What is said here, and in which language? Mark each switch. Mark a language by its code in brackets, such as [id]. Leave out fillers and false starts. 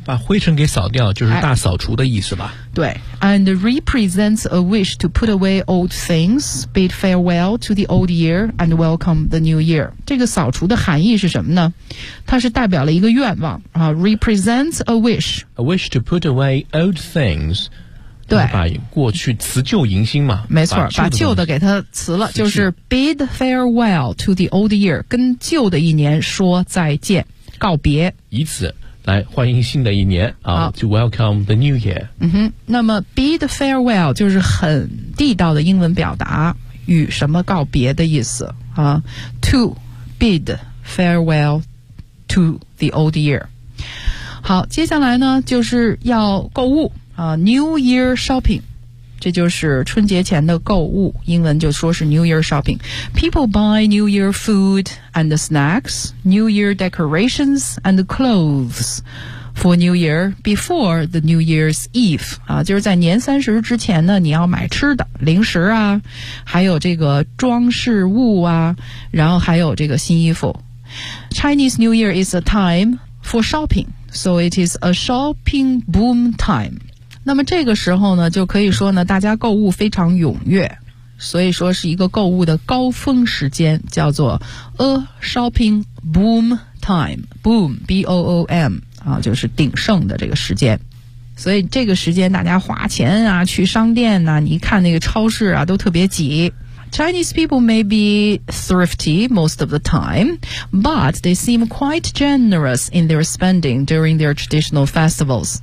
[zh] 把灰尘给扫掉，就是大扫除的意思吧？ [en] 对 ，and represents a wish to put away old things, bid farewell to the old year and welcome the new year. [zh] 这个扫除的含义是什么呢？它是代表了一个愿望啊 ， [en] represents a wish. A wish to put away old things. [zh] 对，把过去辞旧迎新嘛。没错，把旧的给它辞了，就是。 [en] Bid farewell to the old year， [zh] 跟旧的一年说再见告别，以此来欢迎新的一年啊， [en] to welcome the new year。 [zh] 那么 bid farewell 就是很地道的英文表达与什么告别的意思啊 [en] to bid farewell to the old year。 [zh] 好，接下来呢就是要购物new year shopping，这就是春节前的购物，英文就说是 New Year shopping. [en] People buy New Year food and snacks, New Year decorations and clothes for New Year before the New Year's Eve. [zh] 就是在年三十之前呢，你要买吃的、零食啊，还有这个装饰物啊，然后还有这个新衣服。 [en] Chinese New Year is a time for shopping, so it is a shopping boom time. [zh] 那么这个时候呢，就可以说呢，大家购物非常踊跃，所以说是一个购物的高峰时间，叫做 [en] a shopping boom time， [zh] boom b o o m 啊，就是鼎盛的这个时间。所以这个时间大家花钱啊，去商店呐、啊，你一看那个超市啊，都特别挤。 [en] Chinese people may be thrifty most of the time, but they seem quite generous in their spending during their traditional festivals.